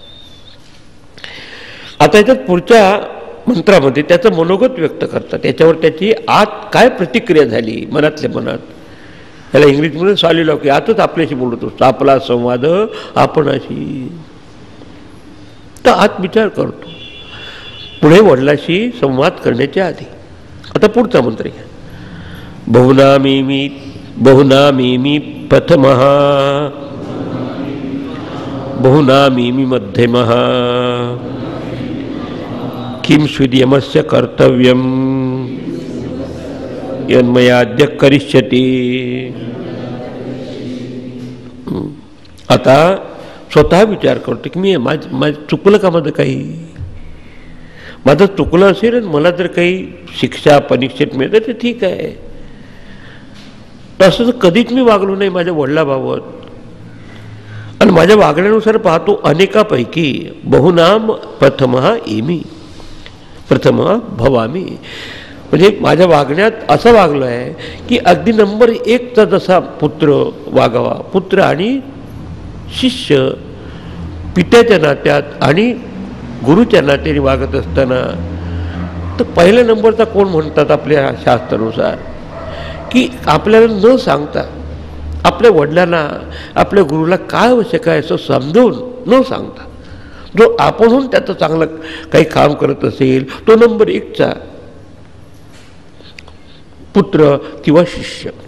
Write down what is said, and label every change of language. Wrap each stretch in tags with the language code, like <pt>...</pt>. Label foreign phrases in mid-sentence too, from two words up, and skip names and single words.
<mr>आता याच्यात पुढच्या मंत्रामध्ये त्याचं मनोगत व्यक्त करतात, त्याच्यावर त्याची आत काय प्रतिक्रिया झाली मनातल्या मनात. याला इंग्लिशमध्ये सॉलिलॉकी, आतच आपल्याशी बोलत असतो, आपला संवाद आपणाशी. तर आत विचार करतो पुढे वडिलाशी संवाद करण्याच्या आधी. आता पुढचा मंत्र घ्या.</mr> <sa>बहुनामीमी प्रथमः बहुनामीमी मध्यमः किं स्विद्यमस्य कर्तव्यं यन्मयाद्य करिष्यति.</sa> <mr>आता स्वतः विचार करतो की मी माझं चुकलं का, माझं काही माझं चुकलं असेल आणि मला जर काही शिक्षा परीक्षेत मिळतं ते ठीक आहे. तसं तर कधीच मी वागलो नाही माझ्या वडिलाबाबत. आणि माझ्या वागण्यानुसार पाहतो अनेकापैकी</mr> <sa>बहुनाम प्रथमः एमी प्रथमः भवामी.</sa> <mr>म्हणजे माझ्या वागण्यात असं वागलं आहे की अगदी नंबर 1चा जसा पुत्र वागावा, पुत्र आणि शिष्य पित्याच्या नात्यात आणि गुरुच्या नात्याने वागत असताना, तर पहिल्या नंबरचा कोण म्हणतात आपल्या शास्त्रानुसार की आपल्याला न सांगता आपल्या वडिलांना आपल्या गुरुला काय आवश्यक आहे असं समजून न सांगता जो आपणहून त्याचं चांगलं काही काम करत असेल तो नंबर 1चा पुत्र किंवा शिष्य.</mr>